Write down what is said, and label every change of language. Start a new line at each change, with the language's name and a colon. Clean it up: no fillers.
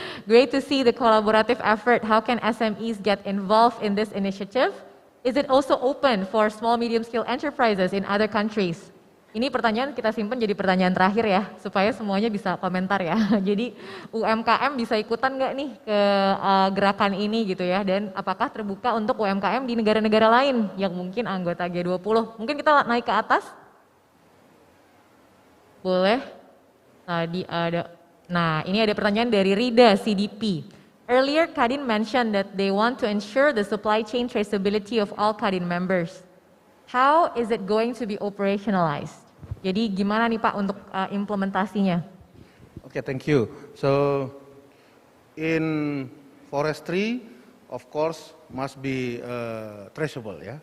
English: Great to see the collaborative effort. How can SMEs get involved in this initiative? Is it also open for small medium scale enterprises in other countries?
Indonesian: Ini pertanyaan kita simpan jadi pertanyaan terakhir ya, supaya semuanya bisa komentar ya. Jadi UMKM bisa ikutan nggak nih ke gerakan ini gitu ya, dan apakah terbuka untuk UMKM di negara-negara lain yang mungkin anggota G20? Mungkin kita naik ke atas? Boleh? Tadi ada, nah ini ada pertanyaan dari Rida, CDP.
English: Earlier, Kadin mentioned that they want to ensure the supply chain traceability of all Kadin members. How is it going to be operationalized?
Indonesian: Jadi gimana nih Pak untuk implementasinya?
English: Okay, thank you. So in forestry, of course, must be traceable, yeah?